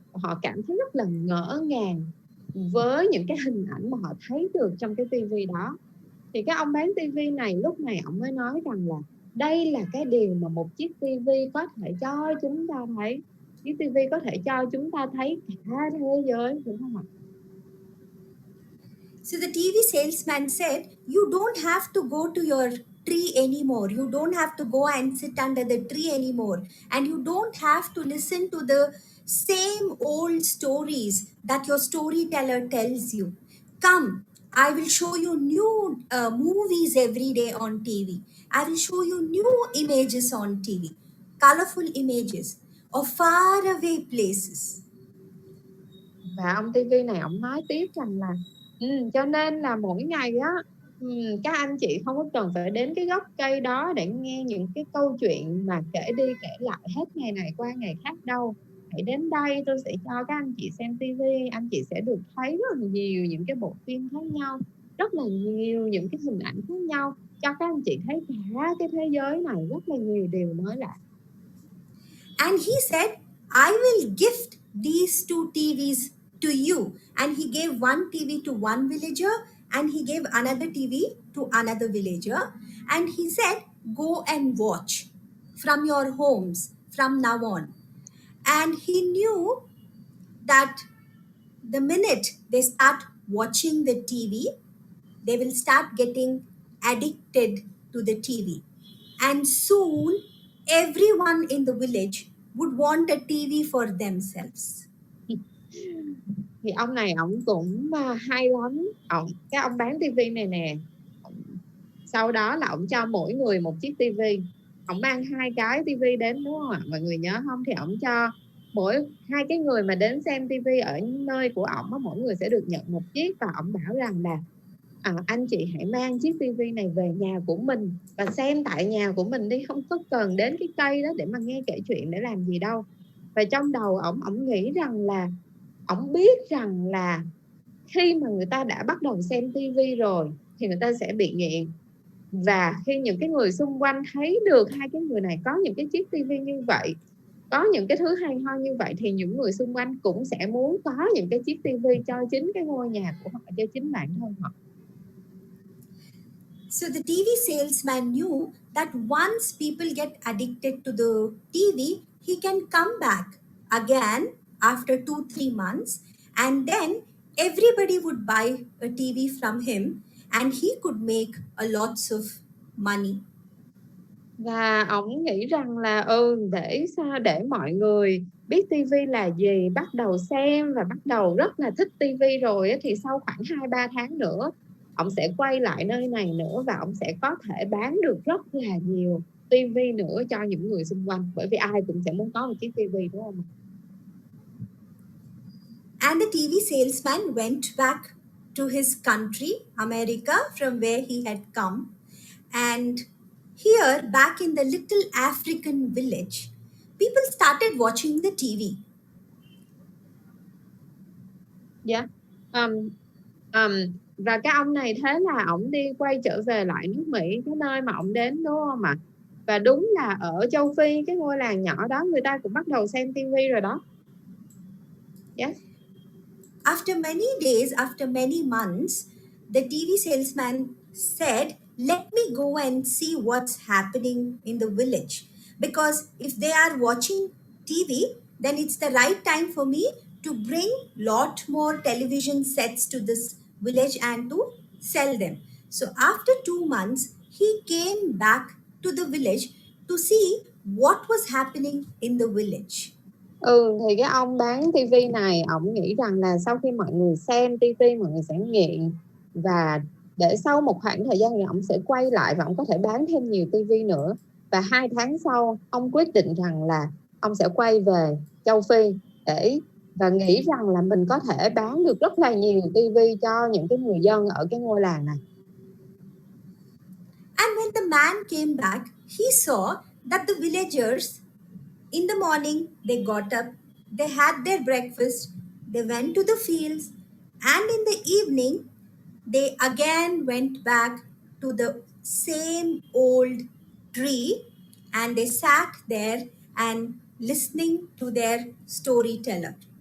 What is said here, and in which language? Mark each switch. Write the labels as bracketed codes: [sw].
[vi] Họ cảm thấy rất là ngỡ ngàng với những cái hình ảnh mà họ thấy được trong cái tivi đó. Thì cái ông bán tivi này lúc này ông mới nói rằng là đây là cái điều mà một chiếc tivi có thể cho chúng ta thấy. Chiếc tivi có thể cho chúng ta thấy cả thế giới, đúng không ạ? [en] So the TV salesman said, you don't have to go to your tree anymore. You don't have to go and sit under the tree anymore. And you don't have to listen to the same old stories that your storyteller tells you. Come, I will show you new movies every day on TV. I will show you new images on TV, colorful images of faraway places. [vi] Và ông tivi này ông nói tiếp rằng là cho nên là mỗi ngày á, các anh chị không có cần phải đến cái gốc cây đó để nghe những cái câu chuyện mà kể đi kể lại hết ngày này qua ngày khác đâu. Hãy đến đây, tôi sẽ cho các anh chị xem tivi. Anh chị sẽ được thấy rất là nhiều những cái bộ phim khác nhau, rất là nhiều những cái hình ảnh khác nhau, cho các anh chị thấy cả cái thế giới này rất là nhiều điều mới lạ. [en] And he said, I will gift these two TVs to you. And he gave one TV to one villager and he gave another TV to another villager. And he said, go and watch from your homes from now on. And he knew that the minute they start watching the TV, they will start getting addicted to the TV. And soon, everyone in the village would want a TV for themselves. [vi] Thì ông này ổng cũng hay lắm. Cái ông bán tivi này nè, sau đó là ổng cho mỗi người một chiếc tivi. Ổng mang 2 cái tivi đến, đúng không ạ? Mọi người nhớ không? Thì ổng cho hai cái người mà đến xem tivi ở nơi của ổng, mỗi người sẽ được nhận một chiếc, và ổng bảo rằng là anh chị hãy mang chiếc tivi này về nhà của mình và xem tại nhà của mình đi, không có cần đến cái cây đó để mà nghe kể chuyện để làm gì đâu. Và trong đầu ổng nghĩ rằng là ổng biết rằng là khi mà người ta đã bắt đầu xem tivi rồi thì người ta sẽ bị nghiện, và khi những cái người xung quanh thấy được hai cái người này có những cái chiếc tivi như vậy, có những cái thứ hay ho như vậy, thì những người xung quanh cũng sẽ muốn có những cái chiếc tivi cho chính cái ngôi nhà của họ, cho chính bản thân họ. [en] So the TV salesman knew that once people get addicted to the TV, he can come back again after 2-3 months, and then everybody would buy a TV from him and he could make a lots of money. [vi] Và ổng nghĩ rằng là để sao để mọi người biết tivi là gì, bắt đầu xem và bắt đầu rất là thích tivi rồi ấy, thì sau khoảng 2-3 tháng nữa ổng sẽ quay lại nơi này nữa, và ổng sẽ có thể bán được rất là nhiều tivi nữa cho những người xung quanh, bởi vì ai cũng sẽ muốn có một chiếc tivi, đúng không? [en] And the TV salesman went back to his country, America, from where he had come. And here, back in the little African village, people started watching the TV. [vi] Dạ. Và cái ông này thế là ổng đi quay trở về lại nước Mỹ, cái nơi mà ổng đến, đúng không ạ? Và đúng là ở châu Phi, cái ngôi làng nhỏ đó, người ta cũng bắt đầu xem tivi rồi đó. [en] Yes. After many days, after many months, the TV salesman said, "Let me go and see what's happening in the village. Because if they are watching TV, then it's the right time for me to bring lot more television sets to this village and to sell them." So after 2 months, he came back to the village to see what was happening in the village. [vi] Thì cái ông bán tivi này, ổng nghĩ rằng là sau khi mọi người xem tivi, mọi người sẽ nghiện, và để sau một khoảng thời gian thì ổng sẽ quay lại và ổng có thể bán thêm nhiều tivi nữa. Và 2 tháng sau, ông quyết định rằng là ông sẽ quay về châu Phi và nghĩ rằng là mình có thể bán được rất là nhiều tivi cho những cái người dân ở cái ngôi làng này. [en] And when the man came back, he saw that the villagers, in the morning, they got up, they had their breakfast, they went to the fields, and in the evening, they again went back to the same old tree and they sat there and listening to their storyteller.